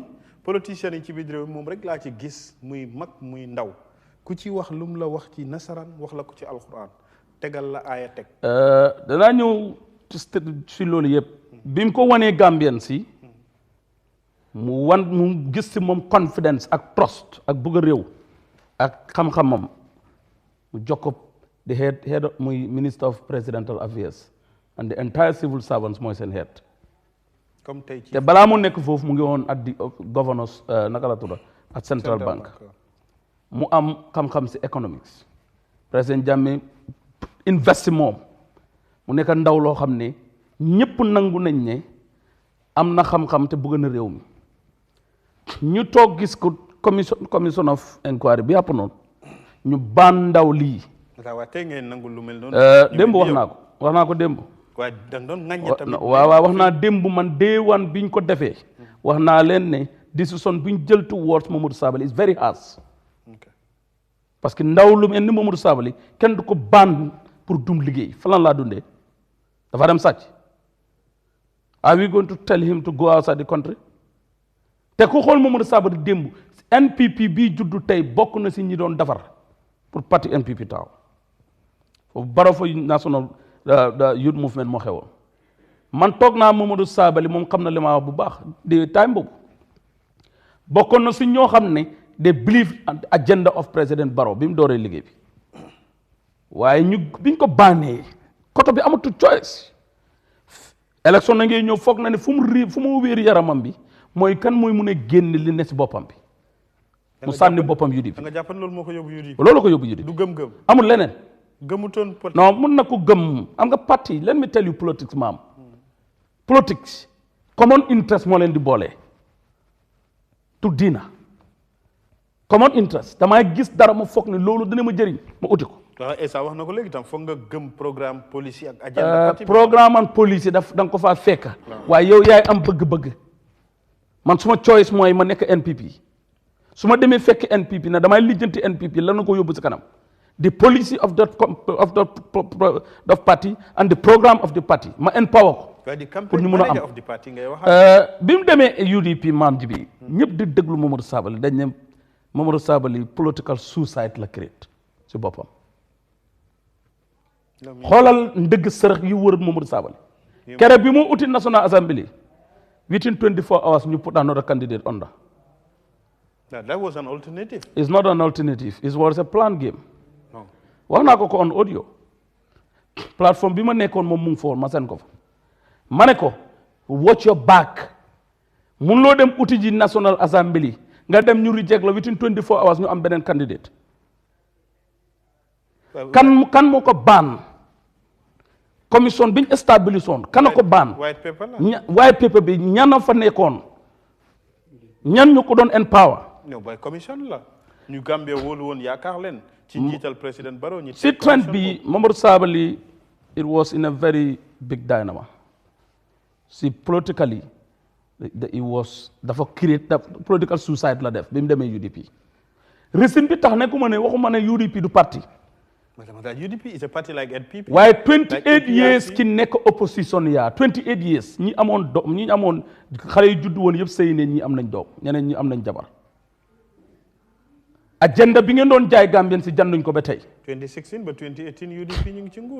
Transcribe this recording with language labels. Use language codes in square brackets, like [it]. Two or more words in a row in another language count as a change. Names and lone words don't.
[wo] politicien yi ci biir réew mi moom rek laa ci gis muy mag muy ndaw ku ci wax lu mu la wax ci nasaraan wax la ko ci alxuraan tegal la aaya teg. danaa ñëw si loolu yëpp. bi mu ko wanee Gambien si. mu gis si moom confidence ak trust ak bëgg a réew ak xam-xamam mu jox ko [en] the head [wo] muy [en] minister of presidential affairs and the entire civil servants [wo] mooy seen head. comme tey ci te balaa mu nekk foofu mu ngi woon at di governors naka la tudda at [en] central bank [wo] mu am xam-xam si economics président Jammeh investi moom mu nekk ndaw loo xam ne ñëpp nangu nañ ne am na xam-xam te bëgg na réew mi ñu toog gis ko [en] commission of inquiry [wo] bi yàpp noonu ñu baan ndaw lii. waaw tey ngeen nangu lu mel noonu. démb wax naa ko démb. waaye da nga doon ŋaññe tamit. waaw wax naa démb man day one biñ ko defee. wax naa leen ne décision biñ jël [en] towards Momodou Sabally is very harsh. [wo] parce que ndaw lu mel ni Momodou Sabally kenn du ko baan pour dum liggéey falan laa dundee dafa dem sàcc. [en] Are we going to tell him to go outside the country? [wo] te ku xool Momodou Sabally démb NPP bii juddu tey bokk na si ñi doon defar pour parti NPP taaw foofu baro fa [en] national youth movement [wo] moo xewoon man toog naa Momodou Sabally moom xam na li ma wax bu baax de time boobu bokkoon na si ñoo xam ne [en] they believe agenda of président Barrow [wo] bi mu dooree liggéey bi waaye biñ ko baanee koto bi amatul choice. élection na ngay ñëw foog na ne fu mu wéeru yaramam bi mooy kan mooy mun a génn li ne si boppam bi mu sànni boppam UDP. da nga jàpp loolu moo ko yóbbu UDP. loolu ko yóbbu UDP. du gëm-gëm. amul leneen. gëmutoon politique. non mun na ko gëm am nga parti [en] let me tell you politics [wo] maam. politics [en] common interest [wo] moo leen di boole. tu diina [en] common interest [wo] damaa gis dara ma foog ne loolu dina ma jëriñ ma uti ko. waaw Essa wax na ko léegi tam foog nga gëm programme police ak agenda parti [en] programme and police [wo] da nga ko faa fekk. waaye yow yaay am bëgg-bëgg. man suma choice mooy ma nekk NPP su ma demee fekk NPP na damay lijjanti NPP lan na ko yóbbu si kanam [en] the policy of the party and the programme of the party [wo] ma empower ko. pour ñu mun a am bi mu demee UDP maam ji bi ñëpp di déglu Momodou Sabally dañ ne Momodou Sabally [en] political suicide [wo] la créé si boppam. xoolal ndëgg sërëx yu wër Momodou Sabally kere bi mu uti National Assembly [en] within 24 hours [wo] ñu [en] put another candidate on that. That was an alternative. It's not an alternative. It was a planned game. [wo] wax naa ko on audio plateforme bi ma nekkoon moom mu ngi foon ma seen ko fa ma ne ko [en] watch your back [wo] mun loo dem uti ji National Assembly nga dem ñu reject la [en] within 24 hours [wo] ñu am beneen candidate. kan moo ko baan commission biñ établi woon kan ko baan [en] white paper [wo] bi ñan fa nekkoon ñan ñu ko doon empower. non boy commission la ñu Gambia wóolu woon yaakaar leen ci njiital président Barrow ñi si trend bi Momodou Sabally [en] it was in a very big dynamo [wo] si politically it was dafa [en] create political suicide [wo] la def bi mu demee UDP reason bi tax nekkuma ne waxuma ne UDP du parti. [en] UDP is a party like NPP. [wo] waaye 28 years ki nekk opposition yaa 28 years ñi amoon doom ñi amoon xale yu judd woon yëpp sëy ne ñi am nañ doom ñeneen ñi am nañ jabar. agenda bi ngeen doon jaay Gambien si janduñ ko ba tey. 2016 ba 2018 UDP ñu ngi ci nguur.